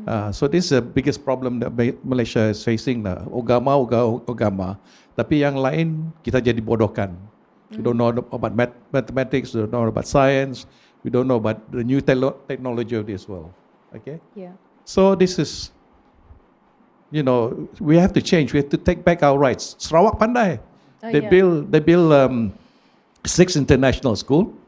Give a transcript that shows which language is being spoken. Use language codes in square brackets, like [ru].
[en] So this is the biggest problem that Malaysia is facing lah. [ms] Agama, tapi yang lain kita jadi bodohkan. [en] We don't know about mathematics, we don't know about science, we don't know about the new technology of this world. Okay? Yeah. So this is, we have to change. We have to take back our rights. [ms] Sarawak pandai. [en] They build 6 international school.